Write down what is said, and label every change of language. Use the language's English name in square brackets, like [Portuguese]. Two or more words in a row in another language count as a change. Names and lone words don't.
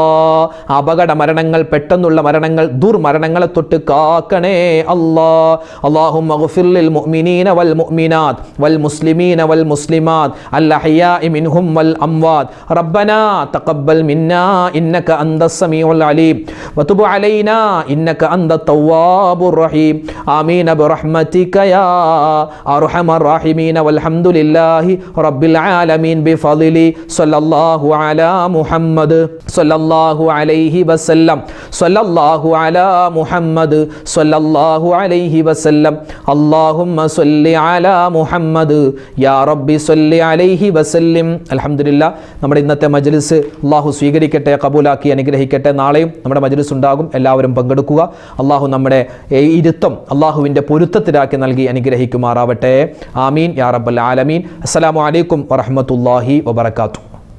[Malayalam] അപകട മരണങ്ങൾ, പെട്ടെന്നുള്ള മരണങ്ങൾ, ദുർമരണങ്ങളെ തൊട്ട് കാക്കണേ അല്ലാ. [Arabic] اللهم اغفر للمؤمنين والمؤمنات والمسلمين والمسلمات الأحياء منهم والأموات. ربنا تقبل منا إنك أنت السميع العليم وتب علينا إنك أنت التواب الرحيم آمين برحمتك يا أرحم الراحمين والحمد لله رب العالمين بفضله صلى الله على محمد صلى الله عليه وسلم صلى الله على محمد صلى الله عليه وسلم اللهم صل على محمد يا ربي صل عليه وسلم. [Malayalam] അൽഹംദുലില്ലാ, നമ്മുടെ ഇന്നത്തെ മജ്ലിസ് അല്ലാഹു സ്വീകരിക്കട്ടെ, കബൂലാക്കി അനുഗ്രഹിക്കട്ടെ. നാളെയും നമ്മുടെ മജ്ലിസ് ഉണ്ടാകും, എല്ലാവരും പങ്കെടുക്കുക. അള്ളാഹു നമ്മുടെ ഇരുത്തം അള്ളാഹുവിൻ്റെ പൊരുത്തത്തിലാക്കി നൽകി അനുഗ്രഹിക്കുമാറാവട്ടെ. [Arabic] آمين يا رب العالمين. السلام عليكم ورحمة الله وبركاته.